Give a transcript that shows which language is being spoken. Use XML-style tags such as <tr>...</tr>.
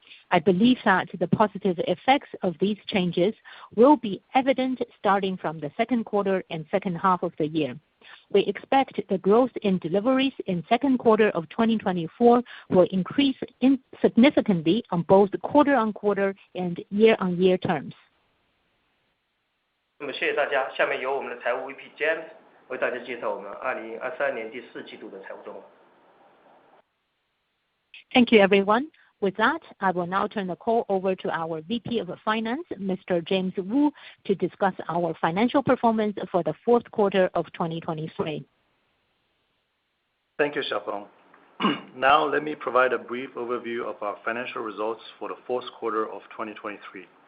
<en>I believe that the positive effects of these changes will be evident starting from the second quarter and second half of the year. We expect the growth in deliveries in second quarter of 2024 will increase significantly on both quarter-on-quarter and year-on-year terms.</en> <zh>那么谢谢大家，下面由我们的财务 VP James 为大家介绍我们2023年第4季度的财务状况。</zh> <en>Thank you, everyone. With that, I will now turn the call over to our VP of Finance, Mr. James Wu, to discuss our financial performance for the fourth quarter of 2023. Thank you, Xpeng. Now let me provide a brief overview of our financial results for the fourth quarter of 2023.</en>